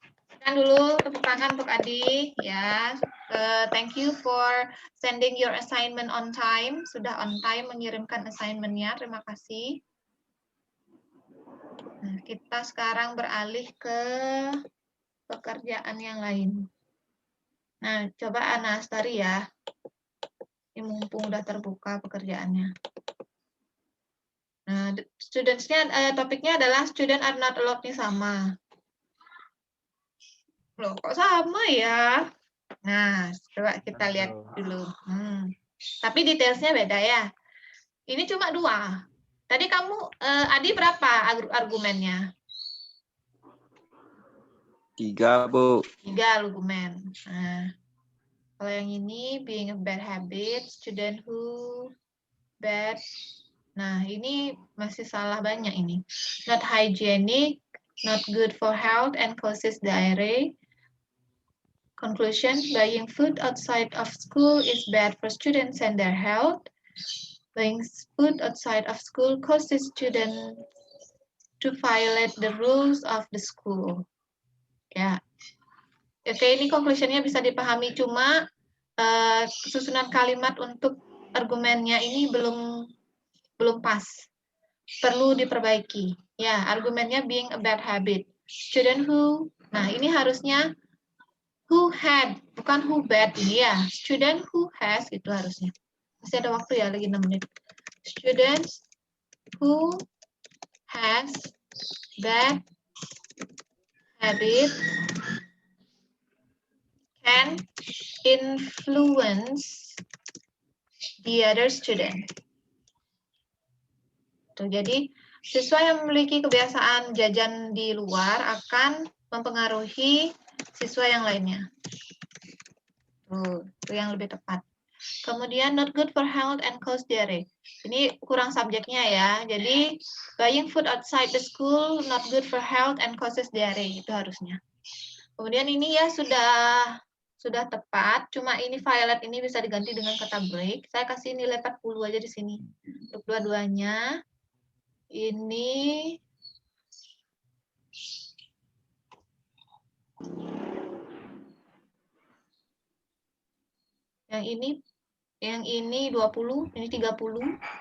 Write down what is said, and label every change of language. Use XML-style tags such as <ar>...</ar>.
<id>Tekan dulu tepuk tangan untuk Adi ya.</id> <en>Thank you for sending your assignment on time.</en> <id>Sudah on time mengirimkan assignment-nya. Terima kasih. Nah, kita sekarang beralih ke pekerjaan yang lain. Nah, coba Anastari ya. Ini mumpung udah terbuka pekerjaannya. Nah, studentsnya topiknya adalah</id> <en>student are not allowed</en> <id>nih sama. Loh, kok sama ya? Nah, coba kita lihat dulu. Tapi detailsnya beda ya. Ini cuma 2. Tadi kamu, Adi berapa argumennya? 3, Bu. 3 argumen. Nah, kalau yang ini</id> <en>being a bad habit, student who bad.</en> <id>Nah, ini masih salah banyak ini.</id> <en>Not hygienic, not good for health and causes diarrhea. Conclusion, buying food outside of school is bad for students and their health. Buying food outside of school causes students to violate the rules of the school.</en> <id>Ya. Oke, ini conclusionnya bisa dipahami, cuma susunan kalimat untuk argumennya ini belum pas. Perlu diperbaiki. Ya, argumennya</id> <en>being a bad habit. Student who,</en> <id>nah ini harusnya</id> <en>who had,</en> <id>bukan</id> <en>who bad</en> <id>ini ya.</id> <en>Student who has,</en> <id>itu harusnya. Masih ada waktu ya, lagi 6 menit.</id> <en>Students who has bad habit can influence the other student.</en> <id>Tuh, jadi siswa yang memiliki kebiasaan jajan di luar akan mempengaruhi siswa yang lainnya. Tuh, itu yang lebih tepat. Kemudian</id> <en>not good for health and cause diarrhea.</en> <id>Ini kurang subjeknya ya. Jadi</id> <en>buying food outside the school not good for health and causes diarrhea,</en> <id>itu harusnya. Kemudian ini ya sudah tepat, cuma ini violate ini bisa diganti dengan kata break. Saya kasih nilai 40 aja di sini. Untuk dua-duanya. Ini yang ini 20, ini 30.</id>